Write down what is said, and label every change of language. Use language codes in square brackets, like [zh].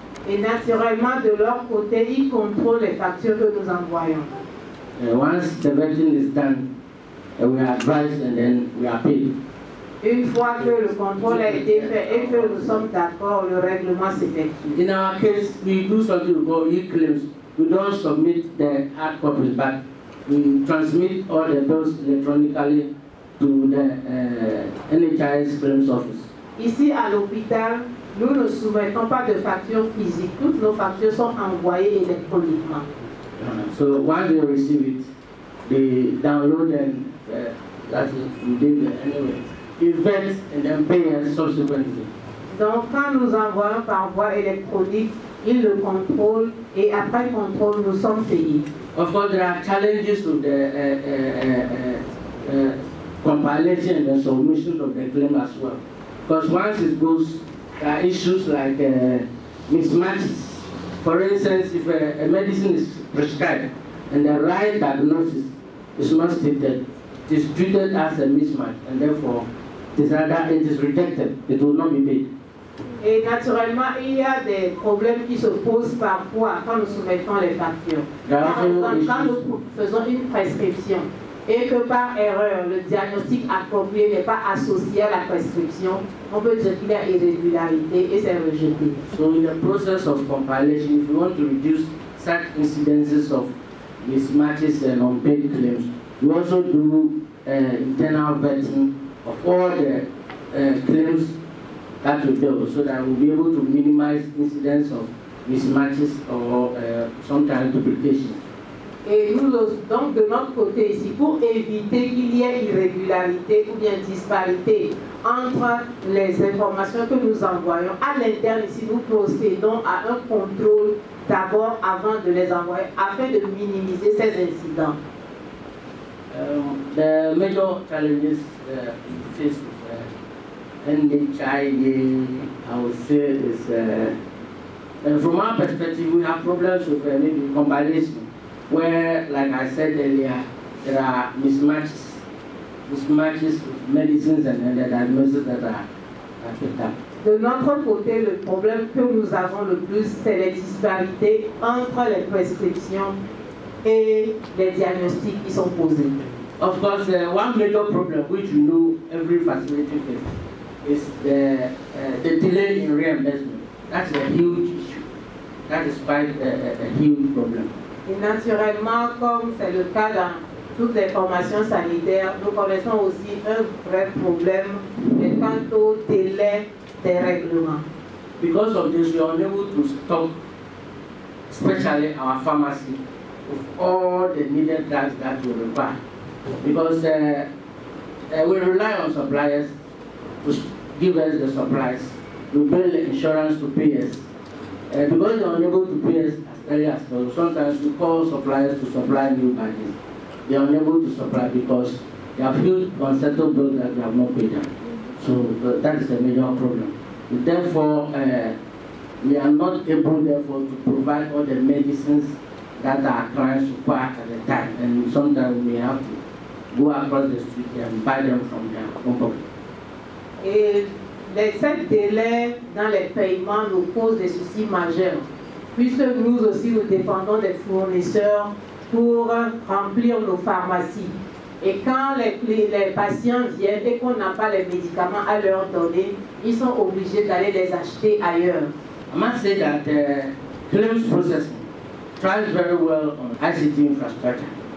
[fr] Et naturellement, de leur côté, ils contrôlent les factures que nous envoyons. [en] Once the vetting is done, we are advised and then we are paid. [fr] Une fois que le contrôle a été fait et que nous sommes d'accord, le règlement s'effectue. [en] In our case, we do something called e-claims. We don't submit the hard copies, but we transmit all the bills electronically to the NHIS claims office. [fr] Ici à l'hôpital, nous ne soumettons pas de factures physiques. Toutes nos factures sont envoyées électroniquement. [en] So once they receive it, they download and that is we did anyway. We vet and then pay us subsequently. [fr] Donc quand nous envoyons par voie électronique, ils le contrôlent et après le contrôle, nous sommes payés. [en] Of course, there are challenges to the compilation and submission of the claim as well. Because once it goes, there are issues like mismatches. For instance, if a medicine is prescribed and the right diagnosis is not stated, it is treated as a mismatch, and therefore it is rejected. It will not be paid. [fr] Et naturellement, il y a des problèmes qui se posent parfois quand nous soumettons les factures. Par exemple, quand nous faisons une prescription et que par erreur, le diagnostic approprié n'est pas associé à la prescription, on peut dire qu'il y a irrégularité et c'est rejeté. [en] So in the process of compilation, if you want to reduce such incidences of mismatches and unpaid claims, we also do internal vetting of all the claims that we do, so that we'll be able to minimize incidents of mismatches or sometimes duplication. [fr] Et nous, donc de notre côté ici, pour éviter qu'il y ait irrégularité ou bien disparité entre les informations que nous envoyons, à l'interne ici, nous procédons à un contrôle d'abord avant de les envoyer, afin de minimiser ces incidents. [en] The major challenges faced with NHI, I would say, is from our perspective, we have problems with maybe compilation, where, like I said earlier, there are mismatches with medicines and the diagnoses that are picked up. [fr] De notre côté, le problème que nous avons le plus, c'est les disparités entre les prescriptions et les diagnostics qui sont posés. [en] Of course, one major problem which you know every facility faces is the delay in reimbursement. That's a huge issue. That is quite a huge problem. [fr] Et naturellement, comme c'est le cas dans toutes les formations sanitaires, nous connaissons aussi un vrai problème quant au délai des règlements. [en] Because of this, we are unable to stock, especially our pharmacy, with all the needed drugs that we require. Because we rely on suppliers to give us the supplies, to bill the insurance to pay us. Because they are unable to pay us as early as possible, sometimes we call suppliers to supply new badges. They are unable to supply because they have huge unsettled bills that we have not paid them. So that is a major problem. Therefore, we are not able, therefore, to provide all the medicines that our clients require at the time. And sometimes we have to go across the street and buy them from their own pocket. [fr] Et ces délais dans les paiements nous posent des soucis majeurs, puisque nous aussi nous dépendons des fournisseurs pour remplir nos pharmacies. Et quand les patients viennent et qu'on n'a pas les médicaments à leur donner, ils sont obligés d'aller les acheter ailleurs. [en] I must say that claims processing thrives very well on ICT infrastructure.